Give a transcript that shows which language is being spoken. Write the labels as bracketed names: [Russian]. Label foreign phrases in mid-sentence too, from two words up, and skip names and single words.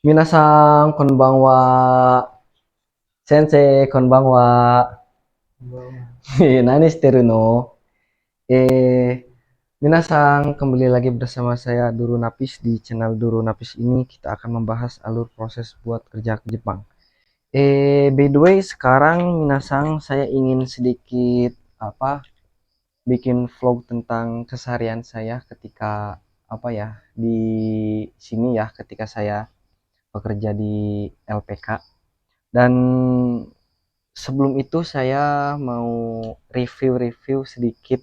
[Japanese] 皆さん、こんばんは。先生、こんばんは. 何してるの? [Indonesian] Eh, Minasan, kembali lagi bersama saya Duru Napis. Di channel Duru Napis ini kita akan membahas alur proses buat kerja ke Jepang. [English] By the way, [Indonesian] sekarang Minasan saya ingin sedikit bikin vlog tentang keseharian saya ketika di sini ya, ketika saya bekerja di LPK. Dan sebelum itu saya mau review sedikit.